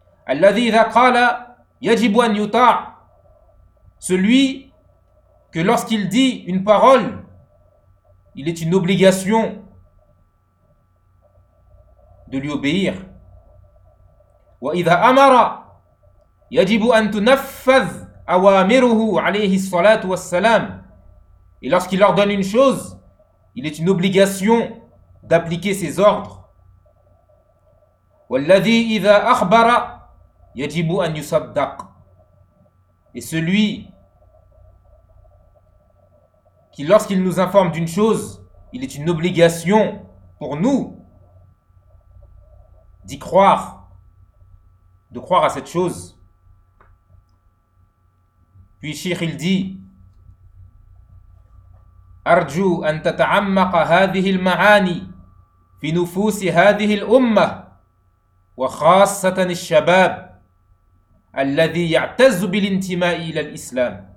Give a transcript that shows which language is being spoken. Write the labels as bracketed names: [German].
[Arabic] الذي إذا قال يجب أن يطاع, [French] celui que lorsqu'il dit une parole, il est une obligation de lui obéir. [Arabic] وإذا أمر يجب أن تنفذ أوامره عليه الصلاة والسلام. [French] Et lorsqu'il ordonne une chose, il est une obligation d'appliquer ses ordres. [Arabic] والذي إذا أخبر يجب أن يصدق. [French] Et celui qui, lorsqu'il nous informe d'une chose, il est une obligation pour nous d'y croire, de croire à cette chose. Puis Cheikh il dit: [Arabic] أرجو أن تتعمق هذه المعاني في نفوس هذه الأمة وخاصة الشباب الذي يعتز بالانتماء إلى الإسلام.